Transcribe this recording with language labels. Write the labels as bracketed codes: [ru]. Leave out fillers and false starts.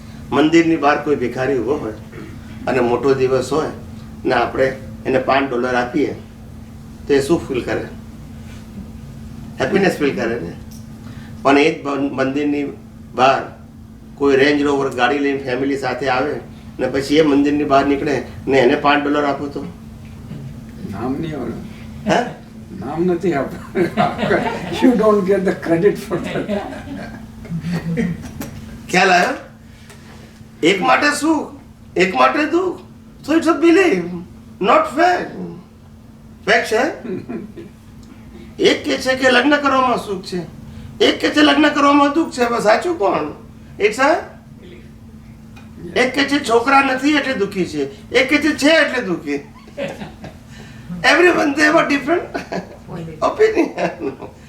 [gu] મંદિરની બહાર કોઈ ભિખારી ઉભો હોય અને મોટો દિવસ હોય ને આપણે એને $5 આપીએ તો એ શું ફીલ કરે? હેપીનેસ ફીલ કરે ને. પણ એ જ મંદિરની બહાર કોઈ રેન્જ રોવર ગાડી લઈને ફેમિલી સાથે આવે ને પછી એ મંદિરની બહાર નીકળે ને એને $5 આપો તો નામ નહીં આવે. હે? નામ નથી આપવું. [en] You don't get the credit for that. [gu] ખ્યાલ આવ્યો? એક માટે સુખ, એક માટે દુઃખ. [en] So it's a belief, not fact. [gu] Fact છે. એક કે છે કે લગ્ન કરવામાં સુખ છે, એક કે છે લગ્ન કરવામાં દુઃખ છે. બસ સાચું કોણ? ઇટ્સ અ એક કે છે છોકરા નથી એટલે દુઃખી છે, એક કે છે એટલે દુઃખી. [en] Everyone, they have a different opinion.